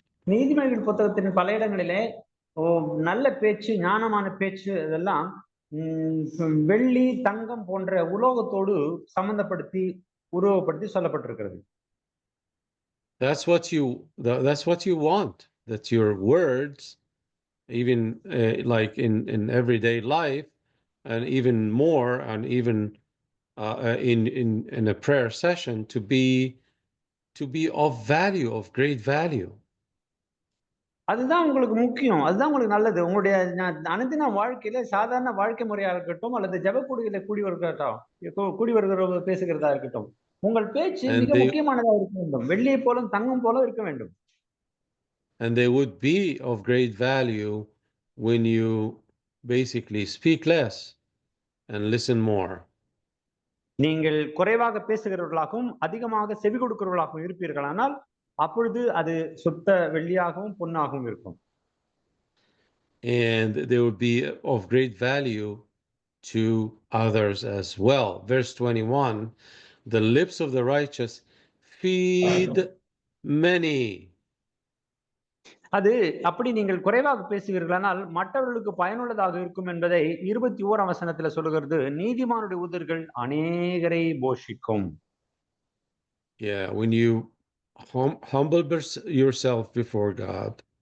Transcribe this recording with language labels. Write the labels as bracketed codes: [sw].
[ta] நீதிமொழிகள் புத்தகத்தின் பல இடங்களிலே நல்ல பேச்சு, ஞானமான பேச்சு இதெல்லாம் வெள்ளி, தங்கம் போன்ற உலோகத்தோடு சம்பந்தப்படுத்தி உருவப்படுத்தி சொல்லப்பட்டிருக்கிறது. [en] That's what you want, that your words, even like in everyday life, and even more, and even in a prayer session, to be of value, of great value. [ta] அதுதான் உங்களுக்கு முக்கியம். அதுதான் உங்களுக்கு நல்லது. உங்களுடைய அனுதின வாழ்க்கையில சாதாரண வாழ்க்கை முறையா இருக்கட்டும், அல்லது ஜெபக்கூடுகையில கூடி வருகிற பேசுகிறதா இருக்கட்டும். உங்கள் பேச்சு [en] And [ta] மிக முக்கியமானதா இருக்க வேண்டும். வெள்ளியைப் போலும், தங்கம் போல இருக்க வேண்டும். [en] they would be of great value when you basically speak less and listen more. [ta] நீங்கள் குறைவாக பேசுகிறவர்களாகவும், அதிகமாக செவி கொடுக்கிறவர்களாகவும் இருப்பீர்களானால், அப்பொழுது அது சுத்த வெள்ளியாகவும், பொன்னாகவும் இருக்கும். [en] And they would be of great value to others as well. Verse 21, the lips of the righteous feed many. [ta] அது அப்படி நீங்கள் குறைவாக பேசுவீர்களானால் மற்றவர்களுக்கு பயனுள்ளதாக இருக்கும் என்பதை 21ஆம் வசனத்துல சொல்லுகிறது. நீதிமானுடைய உதடுகள் அநேகரை போஷிக்கும். [en] Yeah, when you humble yourself before God,